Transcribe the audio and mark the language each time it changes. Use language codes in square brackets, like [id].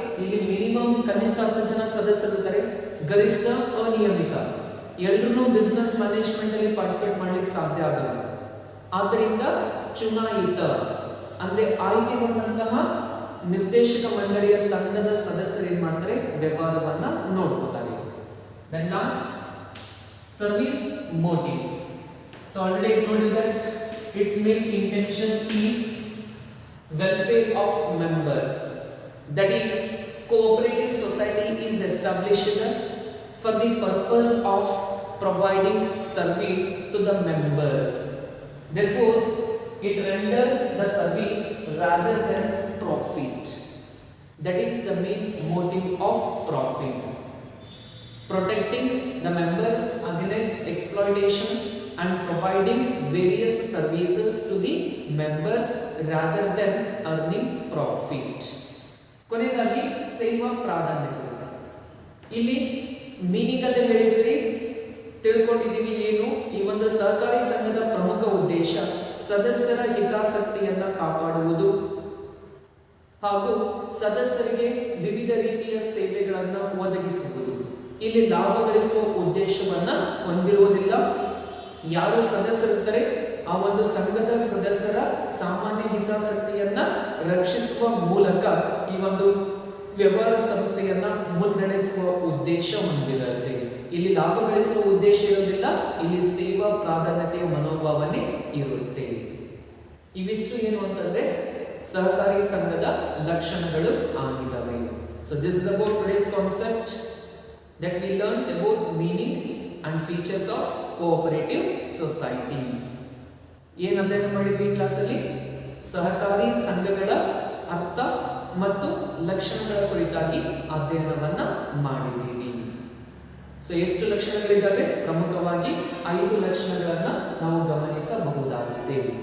[kn] ಇಲ್ಲಿ ಮಿನಿಮಮ್ ಕನಿಷ್ಠ 10 ಜನ ಸದಸ್ಯರಿರ್ತಾರೆ, ಗರಿಷ್ಠ ಅನಿಯಮಿತ. ಎಲ್ಲರೂ ಬಿಸ್ನೆಸ್ ಮ್ಯಾನೇಜ್ಮೆಂಟ್ ಅಲ್ಲಿ ಪಾರ್ಟಿಸಿಪೇಟ್ ಮಾಡ್ಲಿಕ್ಕೆ ಸಾಧ್ಯ ಆಗಲ್ಲ. ಆದ್ದರಿಂದ ಚುನಾಯಿತ ಅಂದ್ರೆ ಆಯ್ಕೆಗೊಂಡಂತಹ ನಿರ್ದೇಶಕ ಮಂಡಳಿಯ ತಂಡದ ಸದಸ್ಯರು ಏನ್ ಮಾಡ್ತಾರೆ, ವ್ಯವಹಾರವನ್ನ ನೋಡ್ಕೋತಾರೆ. [en] Then last, service motive. So already I told you that its main intention is welfare of members. That is, cooperative society is established for the purpose of providing service to the members. Therefore, it render the service rather than profit. That is the main motive of profit. Protecting the members against exploitation and providing various services to the members rather than earning profit. [kn] ಕೊನೆಯದಾಗಿ ಸೇವಾ ಪ್ರಾಧಾನ್ಯತೆ. ಇಲ್ಲಿ meaning ಅಲ್ಲೇ ಹೇಳಿದ್ವಿ, ತಿಳ್ಕೊಂಡಿದ್ದೀವಿ ಏನು. ಈ ಒಂದು ಸಹಕಾರಿ ಸಂಘದ ಪ್ರಮುಖ ಉದ್ದೇಶ ಸದಸ್ಯರ ಹಿತಾಸಕ್ತಿಯನ್ನ ಕಾಪಾಡುವುದು ಹಾಗೂ ಸದಸ್ಯರಿಗೆ ವಿವಿಧ ರೀತಿಯ ಸೇವೆಗಳನ್ನು ಒದಗಿಸುವುದು. ಇಲ್ಲಿ ಲಾಭ ಗಳಿಸುವ ಉದ್ದೇಶವನ್ನ ಹೊಂದಿರುವುದಿಲ್ಲ. ಯಾರು ಸದಸ್ಯರಿರ್ತಾರೆ ಆ ಒಂದು ಸಂಘದ ಸದಸ್ಯರ ಸಾಮಾನ್ಯ ಹಿತಾಸಕ್ತಿಯನ್ನ ರಕ್ಷಿಸುವ ಮೂಲಕ ಈ ಒಂದು ವ್ಯವಹಾರ ಸಂಸ್ಥೆಯನ್ನ ಮುನ್ನಡೆಸುವ ಉದ್ದೇಶ ಹೊಂದಿರುತ್ತೆ. ಇಲ್ಲಿ ಲಾಭ ಗಳಿಸುವ ಉದ್ದೇಶ ಇರೋದಿಲ್ಲ, ಇಲ್ಲಿ ಸೇವಾ ಪ್ರಾಧಾನ್ಯತೆಯ ಮನೋಭಾವನೆ ಇರುತ್ತೆ. ಇವಿಷ್ಟು ಏನು ಅಂತಂದ್ರೆ ಸಹಕಾರಿ ಸಂಘದ ಲಕ್ಷಣಗಳು ಆಗಿದ್ದಾವೆ. [en] So this is about today's concept that we learned about meaning and features of cooperative society. [kn] ಏನು ಅಧ್ಯಯನ ಮಾಡಿದ್ವಿ ಈ ಕ್ಲಾಸಲ್ಲಿ? ಸಹಕಾರಿ ಸಂಘಗಳ ಅರ್ಥ ಮತ್ತು ಲಕ್ಷಣಗಳ ಕುರಿತಾಗಿ ಅಧ್ಯಯನವನ್ನ ಮಾಡಿದ್ದೀವಿ. ಸೊ ಎಷ್ಟು ಲಕ್ಷಣಗಳಿದ್ದಾವೆ? ಪ್ರಮುಖವಾಗಿ 5 ಲಕ್ಷಣಗಳನ್ನು ನಾವು ಗಮನಿಸಬಹುದಾಗಿದೆ.